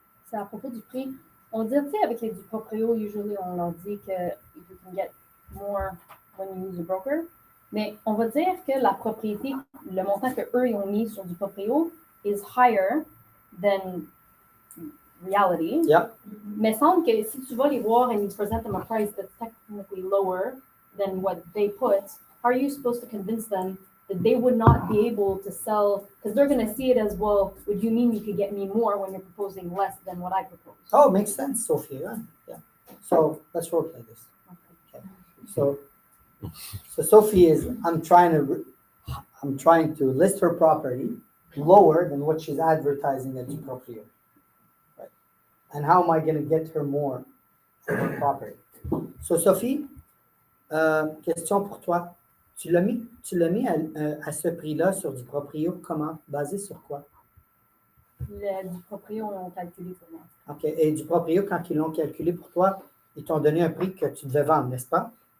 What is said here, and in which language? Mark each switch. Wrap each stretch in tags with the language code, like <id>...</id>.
<fr>C'est à propos du prix. On dit, tu sais, avec les du proprio, usually, on leur dit que</fr> <en>you can get more when you use a broker.</en> <fr>Mais on va dire que la propriété, le montant qu'eux, ils ont mis sur du proprio</fr> <en>is higher than reality. Yeah.</en> <fr>Mais il semble que si tu vas les voir</fr> <en>and you present them a price that's technically lower than what they put, how are you supposed to convince them that they would not be able to sell? Because they're going to see it as, well, would you mean you could get me more when you're proposing less than what I propose? Oh, makes sense, Sophie. Huh? Yeah. So let's work like this. Okay. So Sophie is, I'm trying to list her property lower than what she's advertising at Duproprio. Right? And how am I going to get her more for her property?</en> <fr>So Sophie, question pour toi. Tu l'as mis à ce prix-là sur Duproprio, comment? Basé sur quoi? Le du proprio, on calculé pour moi. OK. Et Duproprio, quand ils l'ont calculé pour toi, ils t'ont donné un prix que tu devais vendre, n'est-ce pas?</fr>